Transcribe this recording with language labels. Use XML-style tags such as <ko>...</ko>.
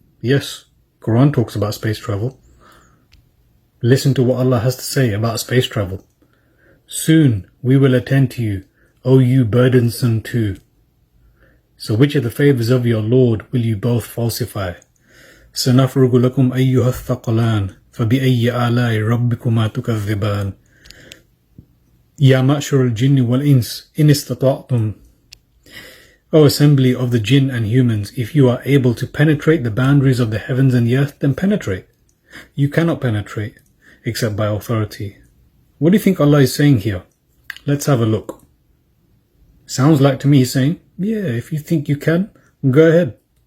<en>Yes, Quran talks about space travel. Listen to what Allah has to say about space travel. Soon we will attend to you, O you burdensome too. So which of the favors of your Lord will you both falsify?</en> <ar>سنفرغ لكم أيها الثقلان فبأي آلاء ربكما تكذبان يا معشر الجن والإنس إن استطعتم.</ar> <en>O assembly of the jinn and humans, if you are able to penetrate the boundaries of the heavens and the earth, then penetrate. You cannot penetrate except by authority. What do you think Allah is saying here? Let's have a look. Sounds like to me he's saying, yeah, if you think you can, go ahead.</en>